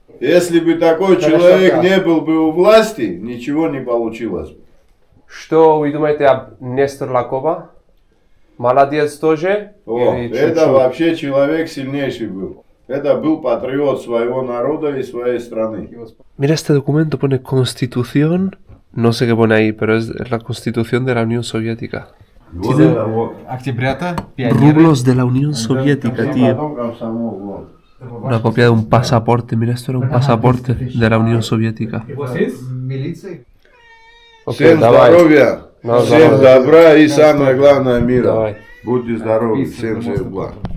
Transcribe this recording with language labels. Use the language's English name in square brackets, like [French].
[Russian] Если бы такой человек не был бы у власти, ничего не получилось. Что вы думаете об Нестор Лакова? Молодец тоже? О, это вообще человек сильнейший был. Это был патриот своего народа и своей страны. [Spanish] Mira, este documento pone Constitución, no sé qué pone ahí, pero es la Constitución de la Unión Soviética. [Russian] Октябрята, [Spanish] Rublos de la Unión Soviética, tío. Una copia de un pasaporte, mira, esto era un pasaporte de la Unión Soviética. [Russian] Всем здоровья, всем добра и самое главное мира. Будьте здоровы, всем благ.